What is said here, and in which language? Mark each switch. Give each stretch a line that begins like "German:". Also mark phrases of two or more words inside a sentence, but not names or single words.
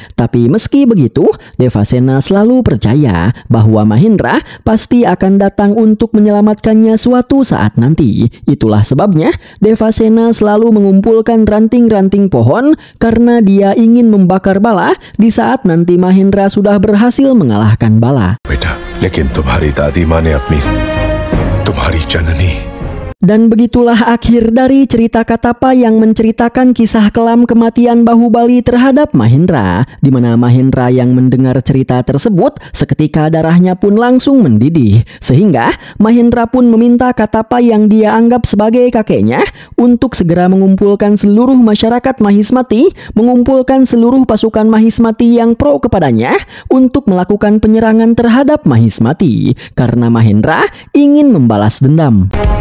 Indonesian: Tapi meski begitu, Devasena selalu percaya bahwa Mahendra pasti akan datang untuk menyelamatkannya suatu saat nanti. Itulah sebabnya Devasena selalu mengumpulkan ranting-ranting pohon karena dia ingin membakar Bala di saat nanti Mahendra sudah berhasil mengalahkan Bala.
Hindi: बेटा, लेकिन तुम्हारी दादी माँ ने अपनी तुम्हारी जननी
Indonesian: Dan begitulah akhir dari cerita Katapa yang menceritakan kisah kelam kematian Bahubali terhadap Mahendra, di mana Mahendra yang mendengar cerita tersebut seketika darahnya pun langsung mendidih, sehingga Mahendra pun meminta Katapa yang dia anggap sebagai kakeknya untuk segera mengumpulkan seluruh masyarakat Mahismati, mengumpulkan seluruh pasukan Mahismati yang pro kepadanya untuk melakukan penyerangan terhadap Mahismati, karena Mahendra ingin membalas dendam.